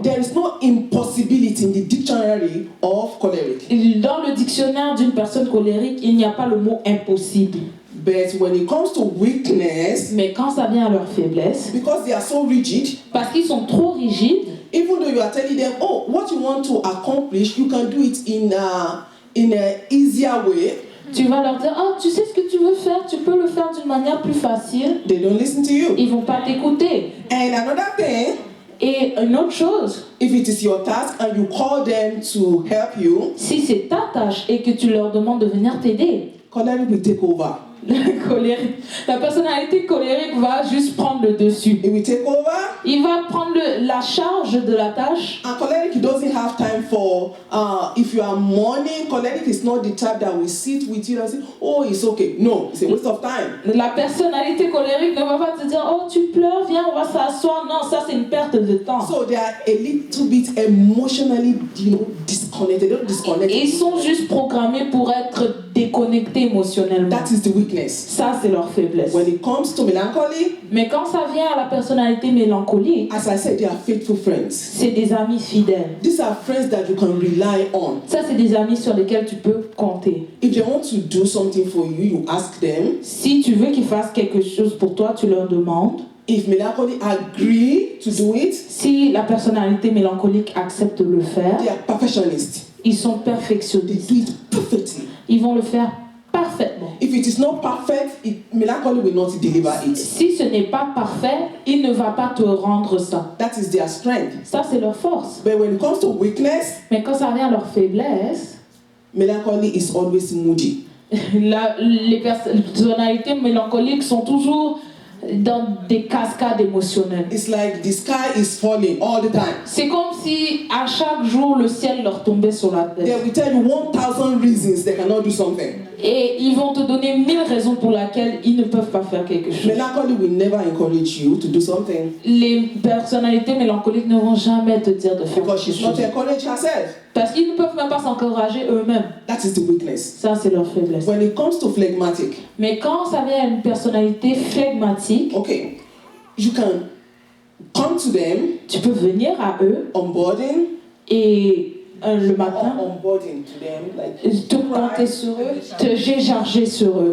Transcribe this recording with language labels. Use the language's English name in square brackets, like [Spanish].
[English] There is no impossibility in the dictionary of choleric. [French] Dans le dictionnaire d'une personne colérique, il n'y a pas le mot impossible. [English] But when it comes to weakness, [French] Mais quand ça vient à leur faiblesse, [English] because they are so rigid, [French] parce qu'ils sont trop rigides, [English] even though you are telling them, oh, what you want to accomplish, you can do it in a easier way, [French] tu vas leur dire, oh, tu sais ce que tu veux faire, tu peux le faire d'une manière plus facile. [English] they don't listen to you. [French] Ils vont pas t'écouter. [English] And another thing, [French] Et une autre chose, [English] if it is your task and you call them to help you, [French] si c'est ta tâche et que tu leur demandes de venir t'aider, [English] choleric will take over. [French] la personnalité colérique va juste prendre le dessus. [English] It will take over. [French] Il va prendre la charge de la tâche. [English] And choleric doesn't have time for, if you are mourning, choleric is not the type that will sit with you and say, oh, it's okay. No, it's a waste of time. [French] La personnalité colérique ne va pas te dire, oh, tu pleures, viens, on va s'asseoir. Non, ça c'est une perte de temps. [English] So they are a little bit emotionally, disconnected. They don't disconnect. [French] Ils sont juste programmés pour être déconnectés émotionnellement. [English] That is the weakness. [French] Ça c'est leur faiblesse. [English] When it comes to melancholy, [French] Mais quand ça vient à la personnalité mélancolique, [English] as I said, they are faithful friends. [French] c'est des amis fidèles. [English] These are friends that you can rely on. [French] Ça c'est des amis sur lesquels tu peux compter. [English] If they want to do something for you, you ask them. [French] Si tu veux qu'ils fassent quelque chose pour toi, tu leur demandes. [English] If melancholy agree to do it, [French] Si la personnalité mélancolique accepte de le faire, [English] they are perfectionists. [French] ils sont [English] They [French] perfectionnistes. [English] do it perfectly. [French] Ils vont le faire parfaitement. [English] If it is not perfect, melancholy will not deliver it. [French] Si ce n'est pas parfait, il ne va pas te rendre ça. [English] That is their strength. [French] Ça, c'est leur force. [English] But when it comes to weakness, [French] Mais quand ça vient à leur faiblesse, [English] melancholy is always moody. [French] les personnalités mélancoliques sont toujours dans des cascades émotionnelles. [English] It's like the sky is falling all the time. [French] C'est comme si à chaque jour le ciel leur tombait sur la [English] They [French] tête. [English] will tell you 1,000 reasons they cannot do something. [French] Et ils vont te donner 1000 raisons pour lesquelles ils ne peuvent pas faire quelque chose. [English] Melancholy will never encourage you to do something [French] Les personnalités mélancoliques ne vont jamais te dire de faire [English] because [French] quelque [English] she's not [French] chose. [English] encourage herself. [French] Parce qu'ils ne peuvent même pas s'encourager eux-mêmes. [English] That is the weakness. [French] Ça, c'est leur faiblesse. [English] When it comes to phlegmatic, [French] Mais quand ça vient à une personnalité flegmatique, [English] okay, you can come to them, [French] tu peux venir à eux [English] onboarding, [French] et le matin, [English] onboarding to them, like [French] te compter sur eux, te décharger sur eux.